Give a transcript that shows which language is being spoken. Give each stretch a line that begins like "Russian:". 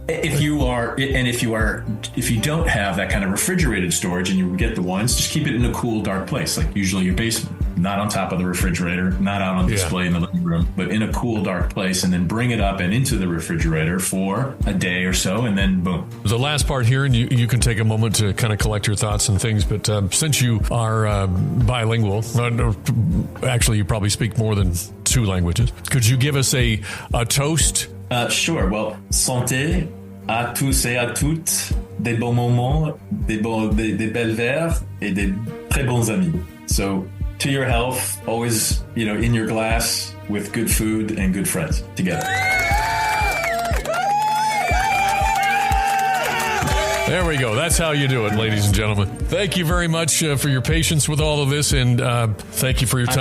English: If you don't have that kind of refrigerated storage and you get the wines, just keep it in a cool, dark place, like usually your basement, not on top of the refrigerator, not out on display in the living room, but in a cool, dark place, and then bring it up and into the refrigerator for a day or so, and then boom. The last part here, and you can take a moment to kind of collect your thoughts and things, but since you are bilingual, actually you probably speak more than 2 languages, could you give us a toast? Sure.
French: Well, santé à tous et à toutes, des bons moments, des belles verres, et des très bons amis.
English: So, to your health, always, in your glass with good food and good friends together. There we go. That's how you do it, ladies and gentlemen. Thank you very much for your patience with all of this, and thank you for your time.